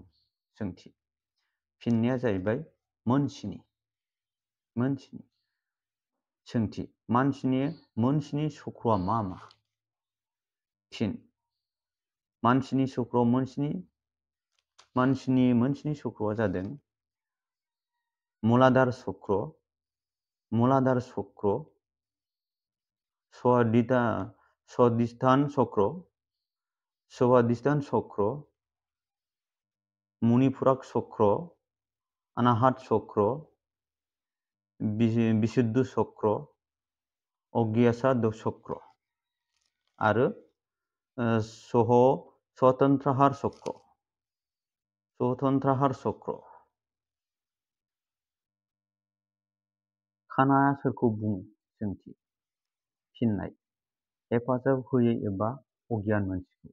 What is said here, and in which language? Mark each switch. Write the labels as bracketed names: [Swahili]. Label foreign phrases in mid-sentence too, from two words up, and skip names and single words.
[Bodo] सोंथि। फिननाया जाहैबाय मोन 7। मोन 7। सोंथि। मानसिनि मोन 7 चक्रआ मा मा? फिन: मानसिनि मोन 7 चक्रआ जादों मूलाधार चक्र, स्वादिष्ठान चक्र, मणिपुरक चक्र, अनाहत चक्र, विशुद्धि चक्र, अज्ञासा चक्र आरो स्वतंत्रहार चक्र। खानाया सोरखौ बुङो? सोंथि। फिननाय: हेफाजाब होयै एबा अगियान मानसिखौ।